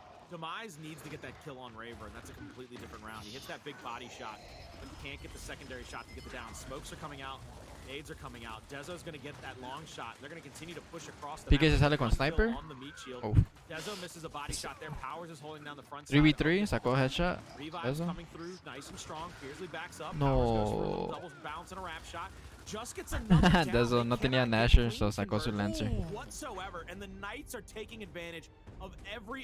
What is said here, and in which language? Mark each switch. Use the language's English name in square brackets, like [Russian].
[English] Demise needs to get that kill on Raver, and that's a completely different round. He hits that big body shot, but can't get the secondary shot to get the down. Smokes are coming out. Nades are coming out. Dezo's going to get that long shot. They're going to continue to push across the [Spanish] PK se sale con sniper. [English] Oh. Dezo misses a body shot there. Powers is holding down the front [Spanish] 3v3, sacó headshot. [English] Revives coming through, nice and strong. Fiercely backs up. No. Doubles bounce and a wrap shot. Just gets another [Spanish] Dezo no tenía Nasher, so sacó su Lancer. [English] Whatsoever, and the Knights are taking advantage of every